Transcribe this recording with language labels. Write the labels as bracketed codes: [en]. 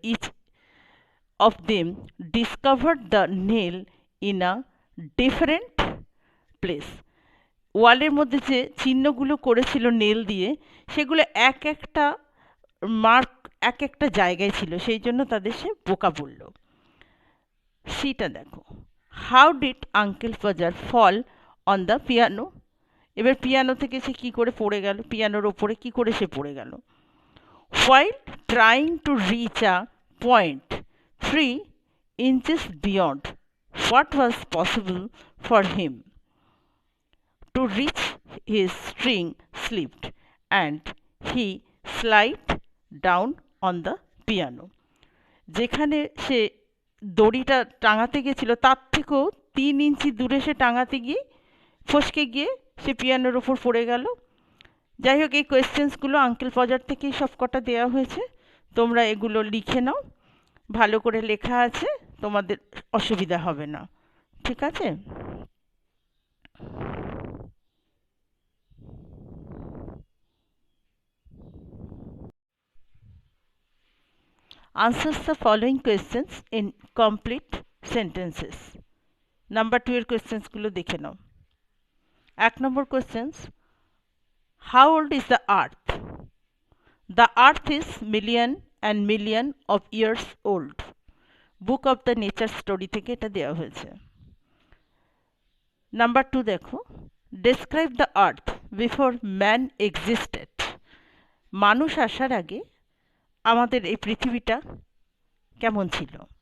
[en] each of them discovered the nail in a different place, [bn] ওয়ালের মধ্যে যে চিহ্নগুলো করেছিল নেল দিয়ে, সেগুলো এক একটা মার্ক এক একটা জায়গায় ছিল, সেই জন্য তাদের সে বোকা বলল। সিটা দেখো, [en] How did uncle Fazer fall on the piano? [bn] এবার পিয়ানো থেকে সে কি করে পড়ে গেল, পিয়ানোর ওপরে কি করে সে পড়ে গেল? [en] While trying to reach a point 3 inches beyond what was possible for him to reach, his string slipped and he slid down on the piano. [bn] যেখানে সে দড়িটা টাঙাতে গেছিল তার থেকেও 3 ইঞ্চি দূরে সে টাঙাতে গিয়ে ফসকে গিয়ে সে পিয়ানোর ওপর পড়ে গেল। যাই হোক, এই কোয়েশ্চেন্সগুলো আঙ্কেল পজার থেকেই সব কটা দেওয়া হয়েছে, তোমরা এগুলো লিখে নাও, ভালো করে লেখা আছে, তোমাদের অসুবিধা হবে না। ঠিক আছে? [en] answers the following questions in complete sentences. [bn] Number 2 এর কোয়েশ্চেন্সগুলো দেখে নাও। 1 নম্বর questions, [en] how old is the earth? The earth is million and million of years old. [bn] Book of the nature story থেকে এটা দেওয়া হয়েছে। [en] number 2 [bn] দেখো, [en] Describe the earth before man existed. [bn] মানুষ আসার আগে আমাদের এই পৃথিবীটা কেমন ছিল।